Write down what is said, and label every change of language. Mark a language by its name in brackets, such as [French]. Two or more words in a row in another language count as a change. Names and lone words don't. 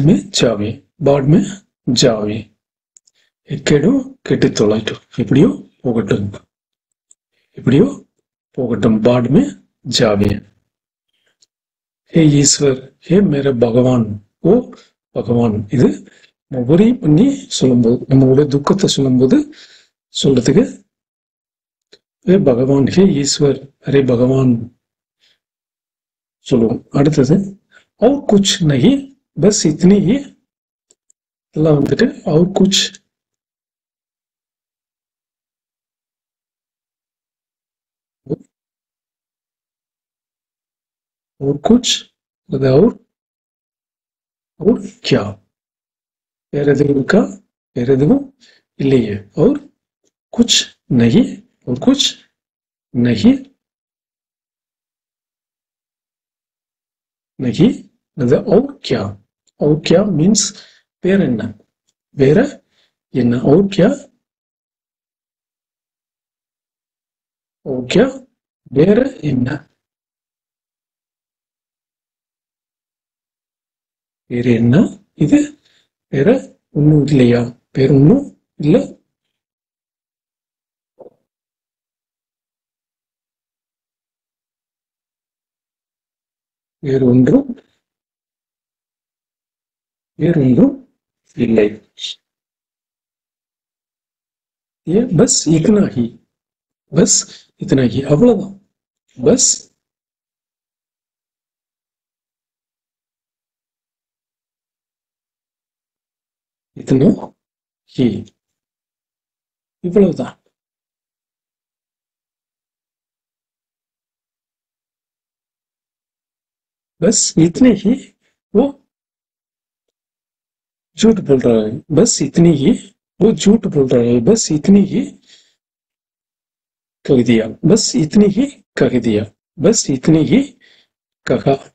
[Hindi] में जावे, बाढ़ में जावे, [Tamil] எக்கேடோ கெட்டு தொலைட்டும், எப்படியோ போகட்டும், எப்படியோ போகட்டும், [Hindi] बाढ़ में जावे. हे ईश्वर, हे मेरे भगवान, [Tamil] ஓ பகவான். இது ஒவ்வொரு பண்ணி சொல்லும்போது, நம்மளுடைய துக்கத்தை சொல்லும்போது சொல்றதுக்கு [Hindi] हे भगवान, हे ईश्वर, अरे भगवान [Tamil] சொல்லுவோம். [Hindi] அடுத்தது और कुछ नहीं, बस इतनी ही, [Tamil] எல்லாம் வந்துட்டு [Hindi] और कुछ, और कुछ, और क्या, [Tamil] வேற எதுவும் இருக்கா, வேற எதுவும் இல்லையே, [Hindi] और कुछ नहीं, और कुछ नहीं, नहीं, और क्या, और क्या मीन्स [Tamil] வேற என்ன, வேற என்ன, [Hindi] और क्या, और क्या [Tamil] வேற என்ன, வேற என்ன, இது வேற ஒன்னும் இல்லையா, வேற ஒன்னும் இல்ல, வேறு ஒன்றும், வேறு ஒன்றும் இல்லை. [Hindi] ये बस इतना ही, बस इतना ही, [Tamil] அவ்வளவுதான், [Hindi] बस इतना ही, [Tamil] இவ்வளவுதான். [Hindi] बस इतने ही वो झूठ बोल रहा है, बस इतनी ही वो झूठ बोल रहा है, बस इतनी ही कह दिया, बस इतनी ही कह दिया, बस इतनी ही कहा,